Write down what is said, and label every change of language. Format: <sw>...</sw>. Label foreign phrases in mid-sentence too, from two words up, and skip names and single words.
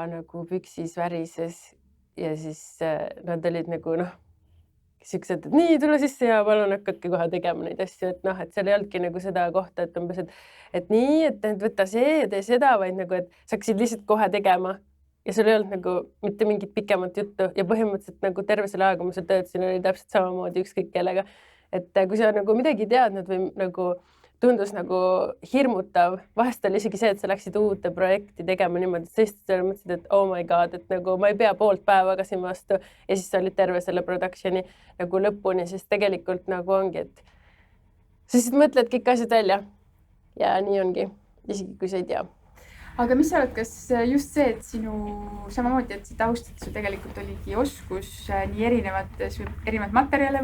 <et>nagu püksis värises ja siis nad olid nagu siuksed, et nii, tule sisse ja palun hakake kohe tegema neid asju, et noh, et seal ei olnudki nagu seda kohta, et umbes, et nii, et võta see ja tee seda, vaid nagu, et sa hakkasid lihtsalt kohe tegema ja sul ei olnud nagu mitte mingit pikemat juttu ja põhimõtteliselt nagu terve selle aega, kui ma seal töötasin, oli täpselt samamoodi ükskõik kellega. Et kui sa nagu midagi teadnud või nagu tundus nagu hirmutav, vahest oli isegi see, et sa läksid uute projekti tegema niimoodi, et sa istud mõtlesid, et</et> <en>oh my god,</en> <et>et nagu ma ei pea poolt päeva ka siin vastu ja siis sa olid terve selle productioni nagu lõpuni, siis tegelikult nagu ongi, et sa siis mõtled kõik asjad välja ja nii ongi, isegi kui sa ei tea. Aga mis sa oled, kas just see, et sinu samamoodi, et sa taustad, sul tegelikult oligi oskus nii erinevad materjale</et>